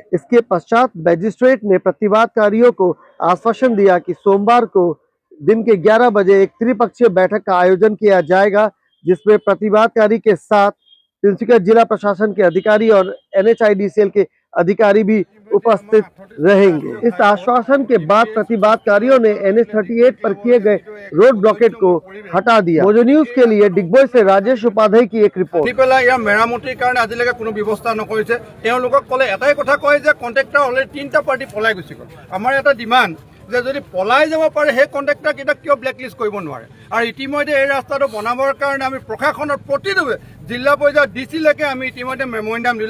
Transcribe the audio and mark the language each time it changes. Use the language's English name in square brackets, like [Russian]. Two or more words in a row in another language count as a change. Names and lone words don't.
[Hindi] इसके पश्चात मजिस्ट्रेट ने प्रतिवादकारियों को आश्वासन दिया कि सोमवार को दिन के 11 बजे एक त्रिपक्षीय बैठक का आयोजन किया जाएगा, जिसमें प्रतिवादकारी के साथ तिनसुकिया जिला प्रशासन के अधिकारी और NHIDCL के अधिकारी भी उपस्थित रहेंगे। इस आश्वासन के बाद प्रतिवादकारियों ने NH38 पर किए गए [English] road blockade [Hindi] को हटा दिया। मोजो न्यूज के लिए डिगबोई से राजेश उपाध्याय की एक रिपोर्ट। [Assamese] ইয়াৰ মেৰামতিৰ কাৰণে আজিলৈকে কোনো ব্যৱস্থা নকৰিছে। তেওঁলোকক ক'লে এটাই কথা কয় যে [English] contractor already [Assamese] 3টা পাৰ্টি পলাই গুচি গ'ল। আমাৰ এটা ডিমাণ্ড যে যদি পলাই যাব পাৰে সেই কন্ট্ৰেক্টৰ কেইটা কিয় ব্লেকলিষ্ট কৰিব নোৱাৰে। আৰু ইতিমধ্যে এই ৰাস্তাটো বনাবৰ কাৰণে আমি প্ৰশাসনৰ প্ৰতিটোৱে জিলা পৰ্যায়ত ডিচিলৈকে আমি ইতিমধ্যে মেমৰেণ্ডাম দিলোঁ।